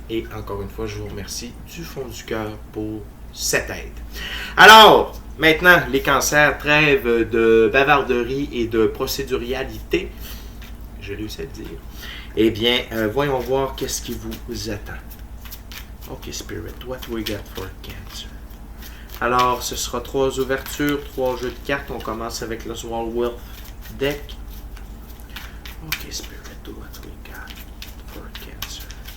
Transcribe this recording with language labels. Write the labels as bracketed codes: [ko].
[fr] Et encore une fois, je vous remercie du fond du cœur pour cette aide. Alors, maintenant, les cancers, trêve de bavarderie et de procédurialité. J'ai réussi à le dire. Eh bien, voyons voir qu'est-ce qui vous attend. [en] Ok, Spirit, what we got for Cancer? [fr] Alors, ce sera 3 ouvertures, 3 jeux de cartes. On commence avec le Swirl Wealth Deck. [en] Ok, Spirit, what we got for Cancer?